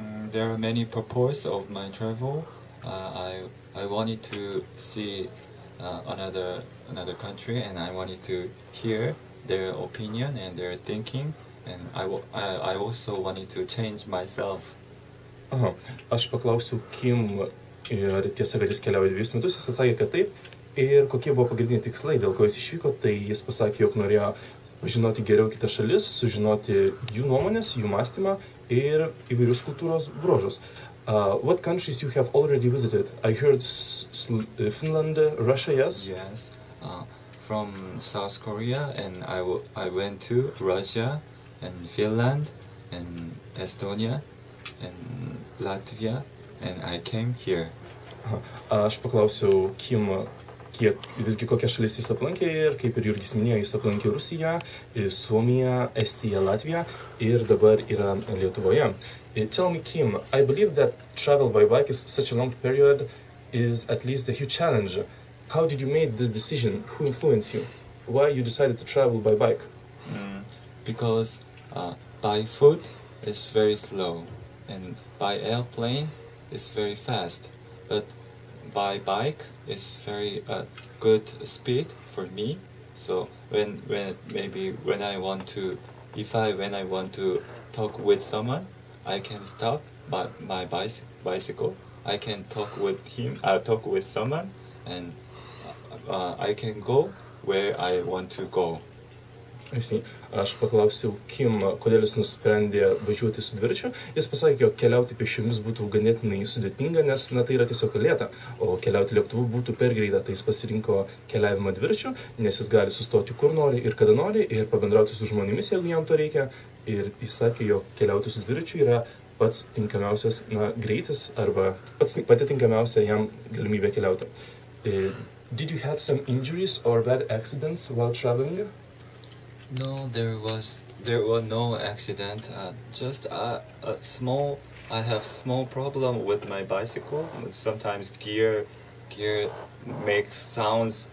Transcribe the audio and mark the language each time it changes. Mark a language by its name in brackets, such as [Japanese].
[English] There are many purposes of my travel. I wanted to see another country, and I wanted to hear their opinion and their thinking, and I also wanted to change myself. [Lithuanian] Aš paklausiau Kim, ir tiesa, kad jis keliauja 2 metus, jis atsakė, kad taip. Ir kokie buvo pagrindiniai tikslai, dėl ko jis išvyko, tai jis pasakė, jog norėjo pažinoti geriau kitas šalis, sužinoti jų nuomonės, jų mąstymą ir įvairius kultūros bruožus. [English] What countries you have already visited? I heard Finland, Russia, yes? Yes. From South Korea, and I went to Russia and Finland and Estonia and Latvia, and I came here. [Lithuanian] Aš paklausiau Kim, visgi kokią šalis jis aplankė, ir kaip ir Jurgis minėjo, jis aplankė Rusiją, Suomiją, Estiją, Latviją ir dabar yra Lietuvoje. [English] Tell me, Kim, I believe that travel by bike is such a long period is at least a huge challenge. How did you make this decision? Who influenced you? Why you decided to travel by bike? Because by foot is very slow, and by airplane is very fast. But by bike is very good speed for me. So when I want to talk with someone, I can stop my bicycle. I can talk with someone, and I can go where I want to go. [Lithuanian] Aš paklausiau Kim, kodėl jis nusprendė važiuoti su dviračiu. Jis pasakė, jog keliauti pėsčiomis būtų ganėtinai sudėtinga, nes tai yra tiesiog lėta, o keliauti lėktuvu būtų per greita. Tai jis pasirinko keliavimą dviračiu, nes jis gali sustoti kur nori ir kada nori ir pabendrauti su žmonėmis, jeigu jam to reikia. Ir jis sakė, jog keliauti su dviračiu yra pats tinkamiausias greitis arba pati tinkamiausia jam galimybė keliauti. [English] Did you have some injuries or bad accidents while traveling? No, there was no accident. Just I have small problem with my bicycle. Sometimes gear makes sounds.